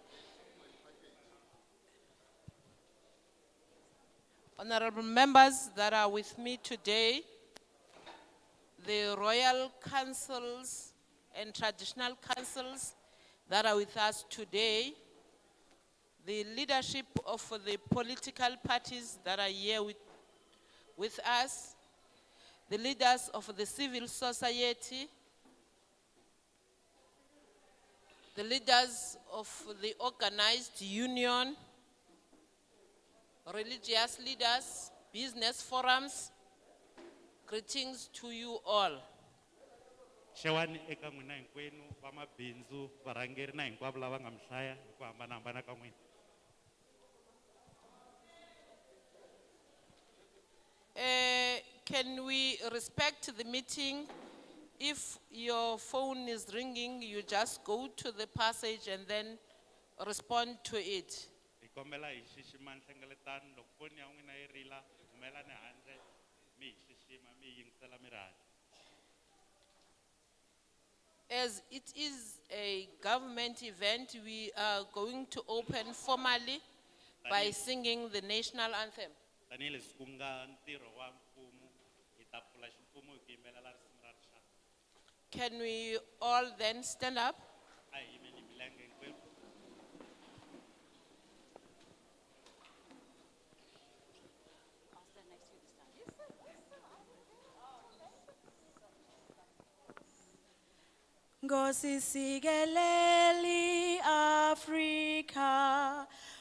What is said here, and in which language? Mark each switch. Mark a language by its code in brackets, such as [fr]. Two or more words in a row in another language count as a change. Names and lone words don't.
[en] Honorable members that are with me today, the royal councils and traditional councils that are with us today, the leadership of the political parties that are here with us, the leaders of the civil society, the leaders of the organized union, religious leaders, business forums, greetings to you all. [ts] Xewani eka n'wina hinkwenu vamabindzu varhangeri na hinkwavo lava nga mi hlaya hi ku hambanahambana ka n'wina. [en] Can we respect the meeting? If your phone is ringing, you just go to the passage and then respond to it. [ts] Hi kombela hi xixima nhlengeletano loko foni ya n'wina yi rila humelani handle mi hi xixima mi hi yingisela mi ri handle. [en] As it is a government event, we are going to open formally by singing the national anthem. [ts] tanihileswi ku nga ntirho wa mfumo hi ta pfula ximfumo hi ku yimbelela risimu ra rixaka. [en] Can we all then stand up? [ts] A hi yimeni hi milenge hinkwerhu. [xh] Ngosi sikeleli Afrika